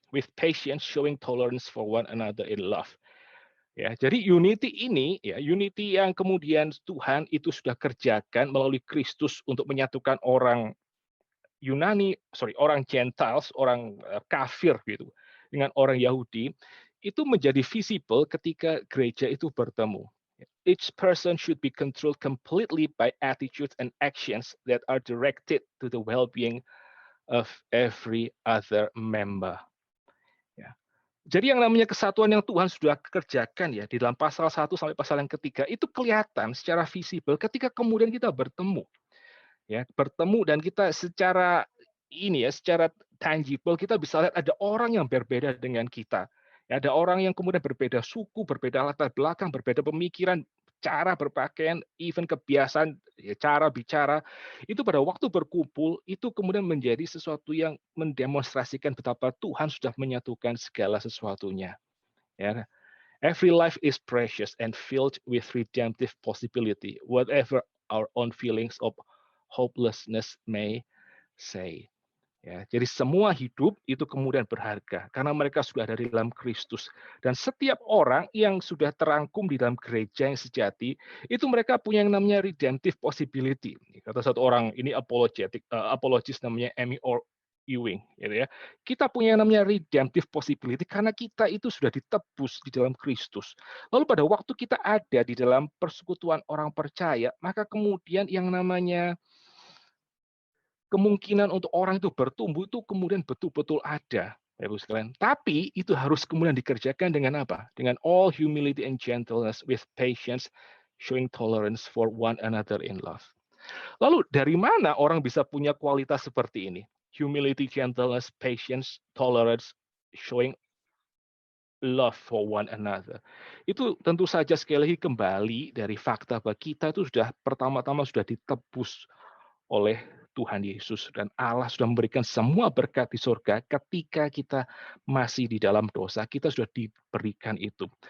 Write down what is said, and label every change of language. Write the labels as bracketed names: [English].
[English] With patience, showing tolerance for one another in love. [Indonesian] Ya, jadi unity ini, ya, unity yang kemudian Tuhan itu sudah kerjakan melalui Kristus untuk menyatukan orang orang Gentiles, orang kafir gitu, dengan orang Yahudi, itu menjadi visible ketika gereja itu bertemu. [English] Each person should be controlled completely by attitudes and actions that are directed to the well-being of every other member. [Indonesian] Ya. Jadi yang namanya kesatuan yang Tuhan sudah kerjakan ya di dalam pasal 1 sampai pasal yang ketiga itu kelihatan secara visible ketika kemudian kita bertemu. Ya, bertemu dan kita secara tangible kita bisa lihat ada orang yang berbeda dengan kita. Ya, ada orang yang kemudian berbeda suku, berbeda latar belakang, berbeda pemikiran, cara berpakaian, even kebiasaan, ya, cara bicara, itu pada waktu berkumpul, itu kemudian menjadi sesuatu yang mendemonstrasikan betapa Tuhan sudah menyatukan segala sesuatunya. Ya. [English] Every life is precious and filled with redemptive possibility, whatever our own feelings of hopelessness may say. [Indonesian] Ya, jadi semua hidup itu kemudian berharga karena mereka sudah ada di dalam Kristus, dan setiap orang yang sudah terangkum di dalam gereja yang sejati itu mereka punya yang namanya redemptive possibility. Kata satu orang ini apologis namanya Amy Ewing, gitu ya. Kita punya yang namanya redemptive possibility karena kita itu sudah ditebus di dalam Kristus. Lalu pada waktu kita ada di dalam persekutuan orang percaya, maka kemudian yang namanya kemungkinan untuk orang itu bertumbuh itu kemudian betul-betul ada, Bapak sekalian. Tapi itu harus kemudian dikerjakan dengan apa? [English] Dengan all humility and gentleness with patience, showing tolerance for one another in love. [Indonesian] Lalu dari mana orang bisa punya kualitas seperti ini? [English] Humility, gentleness, patience, tolerance, showing love for one another. [Indonesian] Itu tentu saja sekali lagi kembali dari fakta bahwa kita itu sudah pertama-tama sudah ditebus oleh Tuhan Yesus, dan Allah sudah memberikan semua berkat di surga ketika kita masih di dalam dosa, kita sudah diberikan itu.